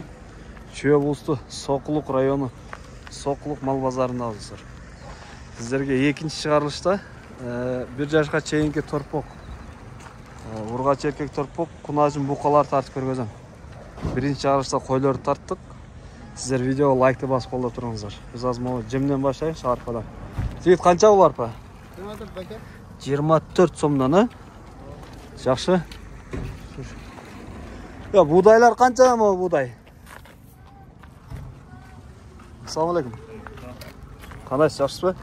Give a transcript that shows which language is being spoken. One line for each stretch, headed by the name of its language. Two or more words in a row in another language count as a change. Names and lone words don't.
Kyrgyz: Чүй облусту Сокулук району Сокулук мал базарындабыз. Сиздерге экинчи чыгарылышта бир жашка чейинки торпок, ургач эркек торпок, кунажын букалар тартып көргөзөм. Биринчи чыгарылышта койлорду тарттык.
Kazakh: Сіздер видео лайкты басып қолдап тұрыңыздар. Біз аз мол жемден баштайық, арпадан. Жігіт, қанша бұл арпа? 24 бәке. 24 сомдан, а? Жақсы. Я, будайлар қанша ма будай? Ассаламу алейкум. Қандай, жақсы ба?